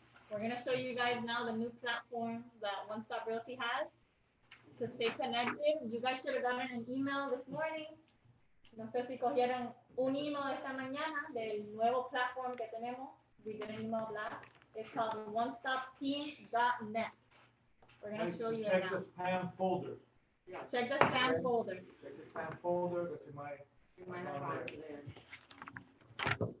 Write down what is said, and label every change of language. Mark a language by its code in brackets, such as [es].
[en] We're going to show you guys now the new platform that One Stop Realty has to stay connected. You guys should have gotten an email this morning. [es] No sé si cogieron un email esta mañana del nuevo platform que tenemos. [en] We did an email blast. It's called onestopteam.net. We're going to show you it now. Check the spam folder. Yeah, check the spam folder. Check the spam folder, because it might not find it there.